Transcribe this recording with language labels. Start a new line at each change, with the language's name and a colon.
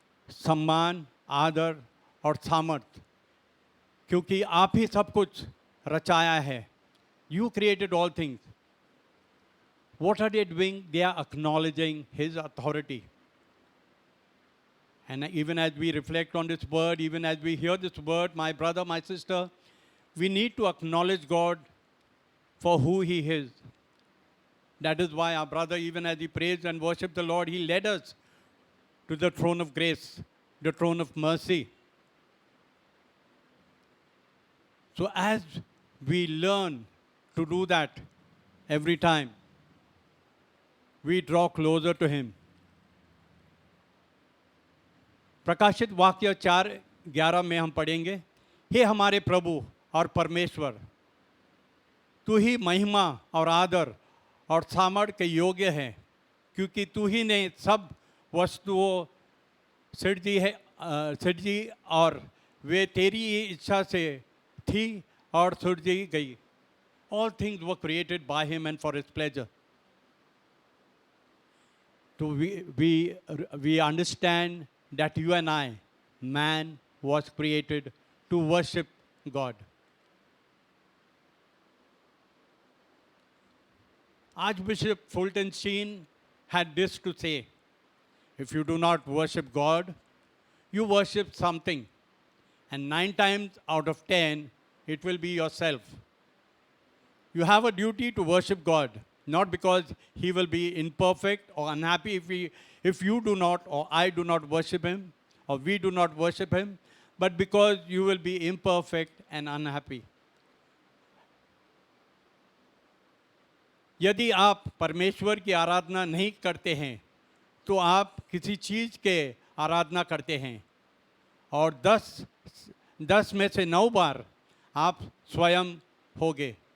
Hindi: सम्मान, आदर और सामर्थ, क्योंकि आप ही सब कुछ रचाया है.
English: You created all things." What are they doing? They are acknowledging His authority. And even as we reflect on this word, even as we hear this word, my brother, my sister, we need to acknowledge God for who He is. That is why our brother, even as he praised and worshiped the Lord, he led us to the throne of grace, the throne of mercy. So as we learn to do that every time, we draw closer to Him.
Hindi: प्रकाशित वाक्य 4:11 में हम पढ़ेंगे, हे हमारे प्रभु और परमेश्वर, तू ही महिमा और आदर और सामर्थ के योग्य है, क्योंकि तू ही ने सब वस्तुओं सृजी और वे तेरी ही इच्छा से थी और सृजी गई.
English: All things were created by Him and for His pleasure. So we understand that you and I, man, was created to worship God. Archbishop Fulton Sheen had this to say: if you do not worship God, you worship something. And 9 times out of 10, it will be yourself. You have a duty to worship God, not because He will be imperfect or unhappy if you do not or I do not worship Him or we do not worship Him, but because you will be imperfect and unhappy.
Hindi: यदि आप परमेश्वर की आराधना नहीं करते हैं तो आप किसी चीज़ के आराधना करते हैं, और 10 में से 9 बार आप स्वयं होगे।